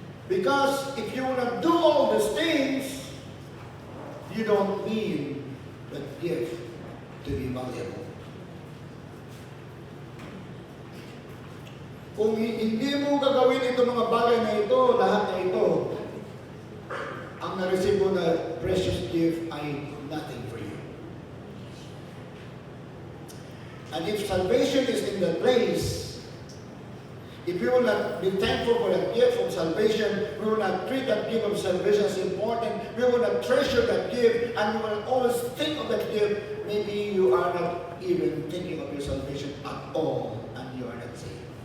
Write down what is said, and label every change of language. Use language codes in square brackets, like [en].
[en] Because if you will not do all these things, you don't need that gift to be valuable. [tl] Kung hindi mo gagawin itong mga bagay na ito, lahat na ito, ang na-receive mo na precious gift ay [en] nothing for you. And if salvation is in the place, if we will not be thankful for that gift of salvation, we will not treat that gift of salvation as important, we will not treasure that gift, and we will always think of that gift, maybe you are not even thinking of your salvation at all, and you are not saved.